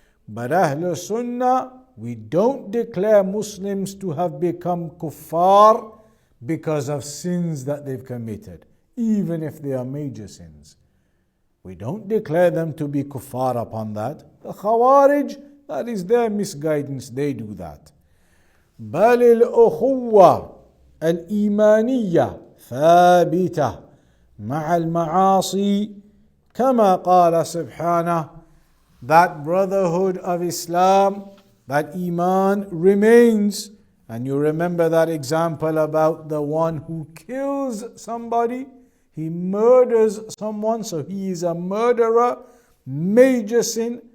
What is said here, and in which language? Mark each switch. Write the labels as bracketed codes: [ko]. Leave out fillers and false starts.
[en] But Ahlul Sunnah, we don't declare Muslims to have become kuffar because of sins that they've committed, even if they are major sins. We don't declare them to be kuffar upon that. The Khawarij, that is their misguidance, they do that. [ar] بل الأخوة الإيمانية ثابتة مع المعاصي كما قال سبحانه. [en] That brotherhood of Islam, that Iman remains. And you remember that example about the one who kills somebody, he murders someone, so he is a murderer, major sin.